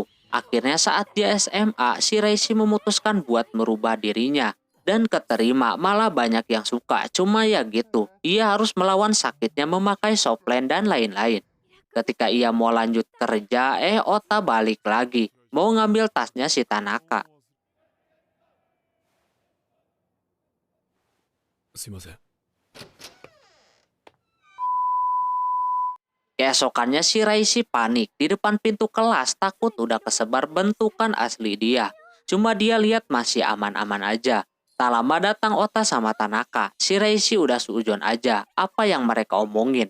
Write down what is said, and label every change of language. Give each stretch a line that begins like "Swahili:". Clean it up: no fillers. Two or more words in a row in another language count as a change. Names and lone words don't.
Indonesian: Akhirnya saat dia SMA, si Reishi memutuskan buat merubah dirinya. Dan keterima, malah banyak yang suka. Cuma ya gitu, ia harus melawan sakitnya memakai softland dan lain-lain. Ketika ia mau lanjut kerja, Ota balik lagi. Mau ngambil tasnya si Tanaka.
Japanese: すいません。
Indonesian: Keesokannya si Reishi panik di depan pintu kelas, takut udah kesebar bentukan asli dia. Cuma dia lihat masih aman-aman aja. Tak lama datang Ota sama Tanaka. Si Reishi udah suujon aja apa yang mereka omongin.